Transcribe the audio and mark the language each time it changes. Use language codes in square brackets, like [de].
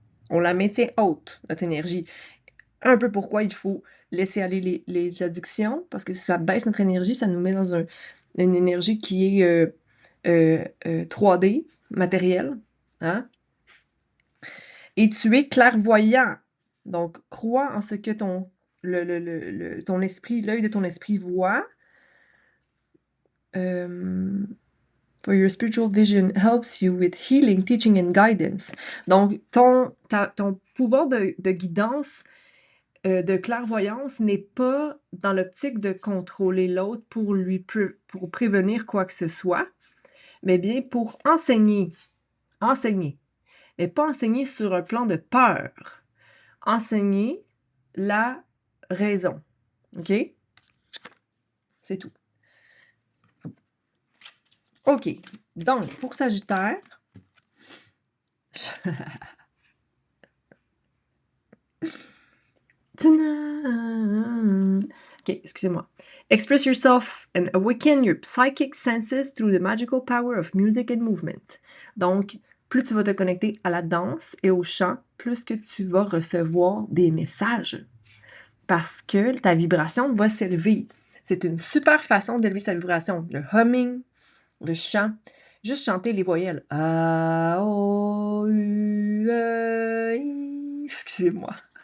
[fr] On la maintient haute, notre énergie. Un peu pourquoi il faut laisser aller les addictions, parce que si ça baisse notre énergie, ça nous met dans une énergie qui est 3D, matérielle. Hein? Et tu es clairvoyant. Donc, crois en ce que ton esprit, l'œil de ton esprit voit. [en] For your spiritual vision helps you with healing, teaching and guidance. [fr] Donc, ton pouvoir de guidance, de clairvoyance n'est pas dans l'optique de contrôler l'autre pour prévenir quoi que ce soit, mais bien pour enseigner. Enseigner. Et pas enseigner sur un plan de peur. Enseigner la raison. OK? C'est tout. OK. Donc, pour Sagittaire, OK, excusez-moi. [en] Express yourself and awaken your psychic senses through the magical power of music and movement. [fr] Donc, plus tu vas te connecter à la danse et au chant, plus que tu vas recevoir des messages. Parce que ta vibration va s'élever. C'est une super façon d'élever sa vibration. Le humming, le chant. Juste chanter les voyelles. A, O, U, E, I. Excusez-moi.